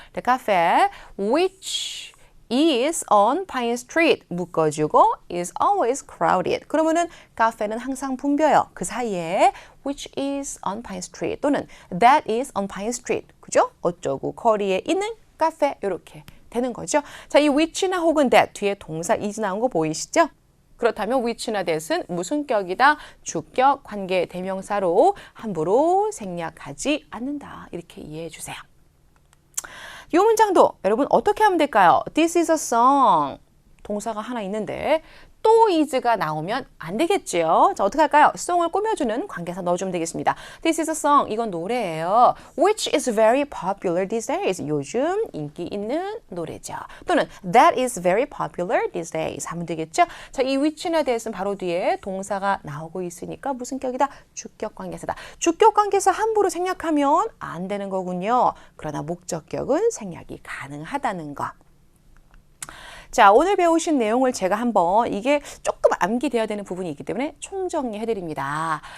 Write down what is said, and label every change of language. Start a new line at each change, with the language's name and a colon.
English: The cafe which is on Pine Street
Korean: 묶어주고
English: is always crowded.
Korean: 그러면은 카페는 항상 붐벼요. 그 사이에
English: which is on Pine Street
Korean: 또는
English: that is on Pine Street.
Korean: 그죠? 어쩌고 거리에 있는 카페 이렇게 되는 거죠. 자, 이 which나 혹은 that 뒤에 동사 is 나온 거 보이시죠? 그렇다면 which나 that은 무슨 격이다? 주격 관계 대명사로 함부로 생략하지 않는다. 이렇게 이해해 주세요. 이 문장도 여러분 어떻게 하면 될까요?
English: This is a song.
Korean: 동사가 하나 있는데 또 is가 나오면 안 되겠지요. 자, 어떻게 할까요? song을 꾸며주는 관계사 넣어주면 되겠습니다.
English: This is a song.
Korean: 이건 노래예요.
English: Which is very popular these days.
Korean: 요즘 인기 있는 노래죠. 또는
English: that is very popular these days
Korean: 하면 되겠죠. 자, 이 which나 that은 바로 뒤에 동사가 나오고 있으니까 무슨 격이다? 주격 관계사다. 주격 관계사 함부로 생략하면 안 되는 거군요. 그러나 목적격은 생략이 가능하다는 거. 자, 오늘 배우신 내용을 제가 한번 이게 조금 암기되어야 되는 부분이 있기 때문에 총정리해드립니다.